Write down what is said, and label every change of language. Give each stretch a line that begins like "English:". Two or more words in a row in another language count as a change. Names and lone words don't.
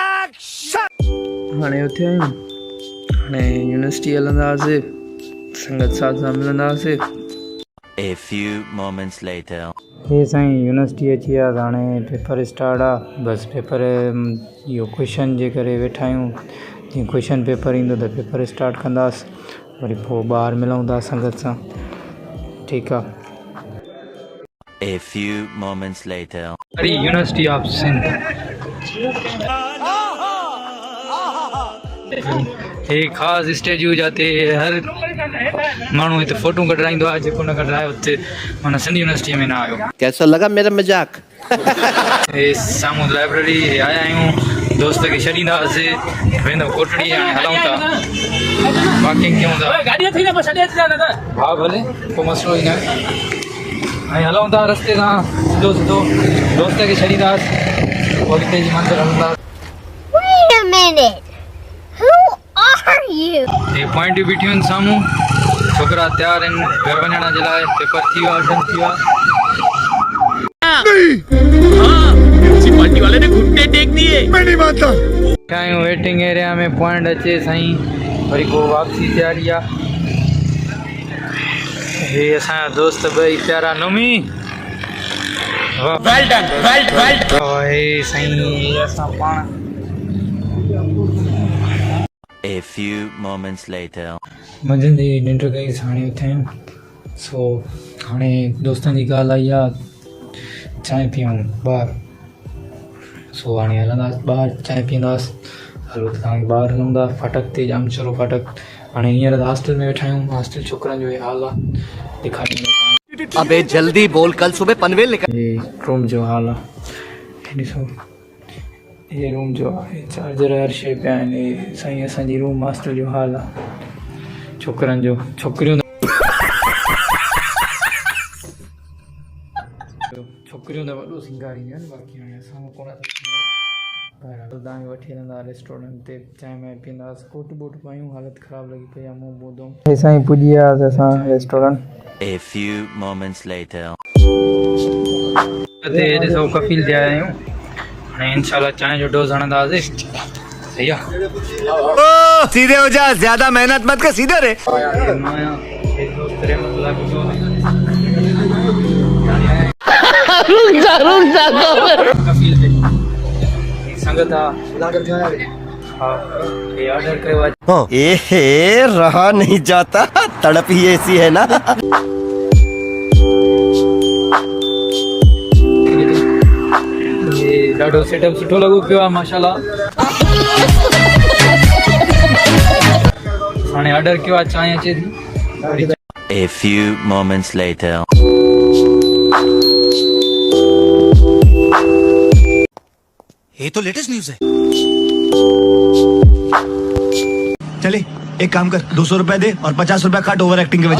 Sindhi: हाणे उथे आहियूं। हाणे यूनिवर्सिटी हलंदासीं, संगत साथ सां मिलंदासीं।
English: A few moments later.
Sindhi: हे साईं यूनिवर्सिटी अची विया, हाणे पेपर स्टार्ट आहे। बसि पेपर इहो क्वेश्चन जे करे वेठा आहियूं। जीअं
English: question paper
Sindhi: ईंदो त पेपर स्टार्ट कंदासीं, वरी पोइ ॿाहिरि मिलूं था संगत सां। ठीकु आहे।
English: A few moments later.
Sindhi: अरे यूनिवर्सिटी ऑफ सिंध। हे ख़ासि स्टेज जाते हर माण्हू हिते फ़ोटू कढाईंदो आहे, जेको न कढाए हुते माना सिंध यूनिवर्सिटी में न आयो।
Hindi: कैसा लगा मेरा मजाक?
Sindhi: हे साम्हूं लाइब्रेरी आया आहियूं, दोस्त खे छॾींदासीं, वेंदो कोटड़ी। हाणे हलूं था, वॉकिंग कयूं था। हा भले, को मसइलो ई न आहे। हाणे हलूं था रस्ते सां सिधो सिधो, दोस्त खे छॾींदासीं, पोइ हिते जी मंदिर हलंदासीं।
English: Wait a minute. Who are you?
Sindhi: हे पॉइंट बीठियूं आहिनि साम्हूं, छोकिरा तयार आहिनि घर वञण जे लाइ। पेपर थी वियो आहे, डन थी वियो आहे।
Hindi: पार्टी वाले ने घुटने टेक दिए। मैं नहीं मानता।
Sindhi: आहियूं
English: waiting area
Sindhi: में, पॉइंट अचे साईं, वरी पोइ वापसी तयारी आहे। हे असांजा दोस्त ॿई प्यारा नमी।
English: well done, well done.
Sindhi: हे साईं असां पाण।
English: A few moments later.
Sindhi: मंझंदि जी निंड कई, हाणे उथिया आहियूं। सो हाणे दोस्तनि जी ॻाल्हि आई आहे, चांहि पीऊं ॿाहिरि। सो हाणे हलंदासीं ॿाहिरि, चांहि पीअंदासीं। हलो त तव्हांखे ॿाहिरि हलूं था, फाटक ते जाम चलो फाटक। हाणे हींअर त हॉस्टल में वेठा आहियूं, हॉस्टल छोकिरनि जो हे हाल आहे, ॾेखारींदो।
Hindi: अबे जल्दी बोल, कल सुबह पनवेल निकल।
Sindhi: हे रूम जो हाल आहे, हे ॾिसो। हे रूम जो आहे, चार्जर हर शइ पिया आहिनि। हे साईं असांजी रूम हॉस्टल जो हाल आहे, छोकिरनि जो। छोकिरियूं छोकिरियूं त वॾो सिंगारींदियूं आहिनि, बाक़ी हाणे असां कोन तव्हांखे वठी हलंदा रेस्टोरेंट ते, चांहि वांहि पीअंदासीं, कोट बोट पायूं। हालति ख़राबु लॻी पई आहे, मुंहुं ॿुधो। हे साईं पुॼी वियासीं असां रेस्टोरेंट।
English: A few moments later.
Sindhi: हिते ॾिसो कफ़ील थिया आहियूं। हाणे इंशाल्लाह चांहि जो डोज़ हणंदासीं। सही आहे।
Hindi: सीधे हो जा, ज्यादा मेहनत मत कर, सीधे रे।
Sindhi: संगत ऑर्डर कयो।
Hindi: ए रहा नहीं जाता, तड़प ही ऐसी है ना।
Sindhi: ॾाढो सेटअप सुठो लॻो पियो आहे माशाल्लाह। हाणे ऑर्डर कयो आहे, चांहि अचे थी।
English: A few moments later.
Hindi: ये तो लेटेस्ट न्यूज़ है। चले एक काम कर, 200 रुपए दे और 50 रुपए काट
English: over acting
Hindi: के वजह।